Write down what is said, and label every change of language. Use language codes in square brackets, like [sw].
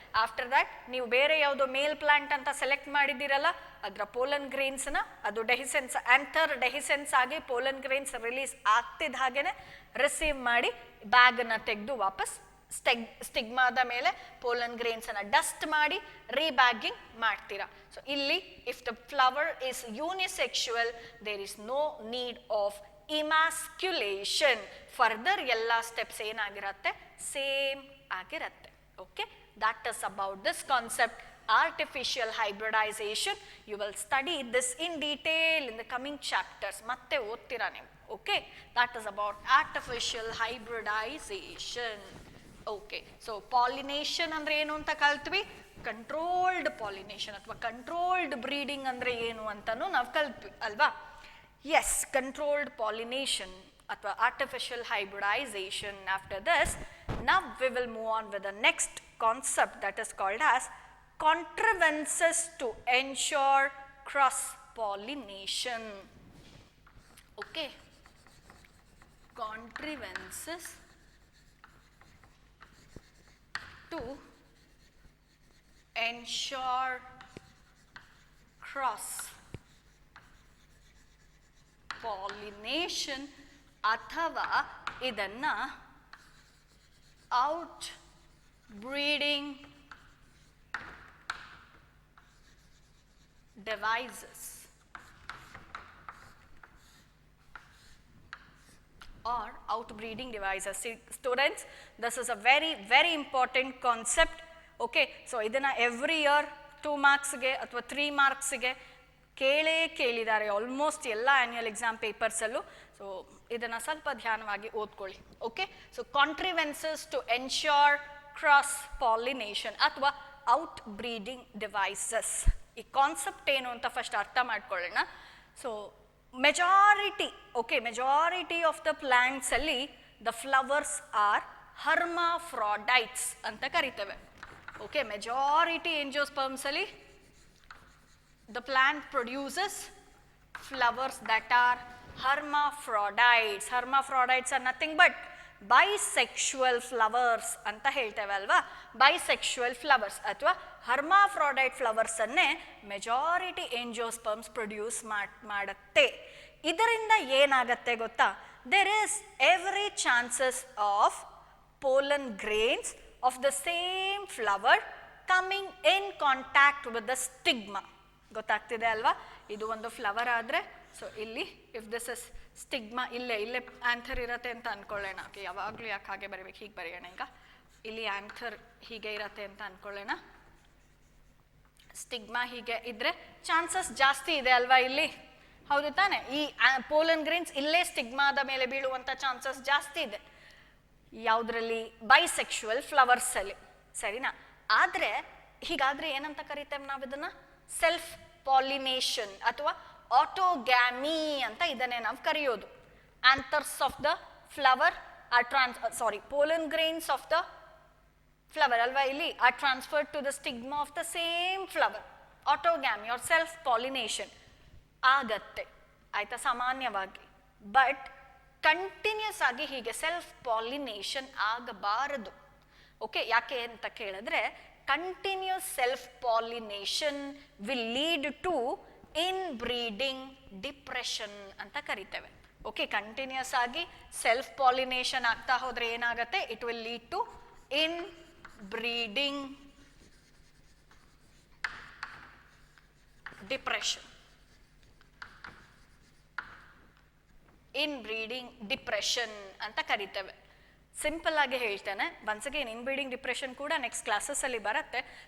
[kn] After that ನೀವು ಬೇರೆ ಯಾವುದೋ ಮೇಲ್ ಪ್ಲಾಂಟ್ ಅಂತ ಸೆಲೆಕ್ಟ್ ಮಾಡಿದ್ದೀರಲ್ಲ, ಅದರ ಪೋಲನ್ ಗ್ರೇನ್ಸ್ ನ ಅದು ಡೆಹಿಸೆನ್ಸ್ ಆಂಥರ್ ಡೆಹಿಸೆನ್ಸ್ ಆಗಿ ಪೋಲನ್ ಗ್ರೇನ್ಸ್ ರಿಲೀಸ್ ಆಗ್ತಿದ್ದ ಹಾಗೇನೆ ರಿಸೀವ್ ಮಾಡಿ ಬ್ಯಾಗ್ ಅನ್ನ ತೆಗೆದು ವಾಪಸ್ ಸ್ಟಿಗ್ಮಾದ ಮೇಲೆ ಪೋಲನ್ ಗ್ರೇನ್ಸ್ ಅನ್ನ ಡಸ್ಟ್ ಮಾಡಿ ರೀಬ್ಯಾಗಿಂಗ್ ಮಾಡ್ತೀರಾ. [en] So ಇಲ್ಲಿ if the flower is unisexual there is no need of emasculation. [kn] Further ಎಲ್ಲ ಸ್ಟೆಪ್ಸ್ ಏನಾಗಿರತ್ತೆ, ಸೇಮ್ ಆಗಿರತ್ತೆ. [en] Okay, that is about this concept, artificial hybridization. You will study this in detail in the coming chapters. [kn] Matte ottira ನೀವು. [en] Okay, that is about artificial hybridization. [kn] Okay, so pollination ಅಂದ್ರೆ ಏನು ಅಂತ ಕಲ್ತ್ವಿ, controlled pollination ಅಥವಾ controlled breeding ಅಂದ್ರೆ ಏನು ಅಂತಾನು ನಾವು ಕಲ್ತ್ವಿ ಅಲ್ವಾ. [en] Yes, controlled pollination ಅಥವಾ artificial hybridization. After this, now we will move on with the next concept that is called as contrivances to ensure cross pollination. Okay, contrivances to ensure cross pollination [kn] ಅಥವಾ ಇದನ್ನ [en] Outbreeding devices or outbreeding devices. See, students, this is a very, very important concept. [kn] Okay, so ಇದನ್ನ [en] every year [kn] 2 marksಗೆ ಅಥವಾ 3 marksಗೆ ಕೇಳಿದ್ದಾರೆ almost ಎಲ್ಲ annual exam ಪೇಪರ್ಸಲ್ಲೂ. [en] so [kn] ಇದನ್ನು ಸ್ವಲ್ಪ ಧ್ಯಾನವಾಗಿ ಓದ್ಕೊಳ್ಳಿ. [en] Okay, so contrivances to ensure cross pollination ಅಥವಾ outbreeding devices. [kn] ಈ concept ಏನು ಅಂತ ಫಸ್ಟ್ ಅರ್ಥ ಮಾಡ್ಕೊಳ್ಳೋಣ. [en] so majority of the plants ಅಲ್ಲಿ the flowers are hermaphrodites [kn] ಅಂತ ಕರಿತೇವೆ. [en] Okay, majority angiosperms ಅಲ್ಲಿ the plant produces flowers that are hermaphrodites. Hermaphrodites are nothing but bisexual flowers [kn] ಅಂತ ಹೇಳ್ತೇವೆ ಅಲ್ವಾ. bisexual flowers ಅಥವಾ hermaphrodite flowers ಅನ್ನೇ ಮೆಜಾರಿಟಿ ಎಂಜಿಯೋಸ್ಪರ್ಮ್ಸ್ ಪ್ರೊಡ್ಯೂಸ್ ಮಾಡುತ್ತೆ. ಇದರಿಂದ ಏನಾಗತ್ತೆ ಗೊತ್ತಾ? [en] there is every chances of pollen grains of the same flower coming in contact with the stigma. [kn] ಗೊತ್ತಾಗ್ತಿದೆ ಅಲ್ವಾ? ಇದು ಒಂದು ಫ್ಲವರ್ ಆದರೆ, ಸೊ ಇಲ್ಲಿ [en] if this is stigma, [kn] ಇಲ್ಲೇ ಆಂಥರ್ ಇರತ್ತೆ ಅಂತ ಅನ್ಕೊಳ್ಳೋಣ. ಓಕೆ, ಯಾವಾಗಲೂ ಯಾಕೆ ಹಾಗೆ ಬರೀಬೇಕು, ಹೀಗೆ ಬರೆಯೋಣ. ಈಗ ಇಲ್ಲಿ ಆಂಥರ್ ಹೀಗೆ ಇರತ್ತೆ ಅಂತ ಅನ್ಕೊಳ್ಳೋಣ. ಸ್ಟಿಗ್ಮಾ ಹೀಗೆ ಇದ್ರೆ ಚಾನ್ಸಸ್ ಜಾಸ್ತಿ ಇದೆ ಅಲ್ವಾ ಇಲ್ಲಿ, ಹೌದು ತಾನೆ? ಈ ಪೋಲನ್ ಗ್ರೇನ್ಸ್ ಇಲ್ಲೇ ಸ್ಟಿಗ್ಮಾದ ಮೇಲೆ ಬೀಳುವಂಥ ಚಾನ್ಸಸ್ ಜಾಸ್ತಿ ಇದೆ. ಯಾವುದರಲ್ಲಿ? ಬೈಸೆಕ್ಷುವಲ್ ಫ್ಲವರ್ಸ್ ಅಲ್ಲಿ, ಸರಿನಾ? ಆದರೆ ಹೀಗಾದ್ರೆ ಏನಂತ ಕರಿತೇವೆ ನಾವು ಇದನ್ನ? ಸೆಲ್ಫ್ ಪಾಲಿನೇಷನ್ ಅಥವಾ ಆಟೋಗ್ಯಾಮಿ ಅಂತ ಇದನ್ನೇ ನಾವು ಕರೆಯೋದು. [en] anthers of the flower or pollen grains of the flower [kn] ಅಲ್ವಾ ಇಲ್ಲಿ [en] Are transferred to the stigma of the same flower. [kn] Autogamy R self pollination ಆಗತ್ತೆ, ಆಯ್ತಾ, ಸಾಮಾನ್ಯವಾಗಿ. ಬಟ್ ಕಂಟಿನ್ಯೂಸ್ ಆಗಿ ಹೀಗೆ ಸೆಲ್ಫ್ ಪಾಲಿನೇಷನ್ ಆಗಬಾರದು. [en] okay, [kn] ಯಾಕೆ ಅಂತ ಕೇಳಿದ್ರೆ [en] continuous self-pollination will lead to inbreeding depression [kn] ಅಂತ ಕರಿತೇವೆ. ಓಕೆ, ಕಂಟಿನ್ಯೂಸ್ ಆಗಿ ಸೆಲ್ಫ್ ಪಾಲಿನೇಷನ್ ಆಗ್ತಾ ಹೋದ್ರೆ ಏನಾಗುತ್ತೆ? [en] It will lead to inbreeding depression. [kn] inbreeding depression ಅಂತ ಕರಿತೇವೆ. ಸಿಂಪಲ್ ಆಗಿ ಹೇಳ್ತೇನೆ, [en] once again [kn] ಇನ್ಬ್ರೀಡಿಂಗ್ ಡಿಪ್ರೆಷನ್ ಕೂಡ ನೆಕ್ಸ್ಟ್ ಕ್ಲಾಸಸ್ ಅಲ್ಲಿ ಬರುತ್ತೆ.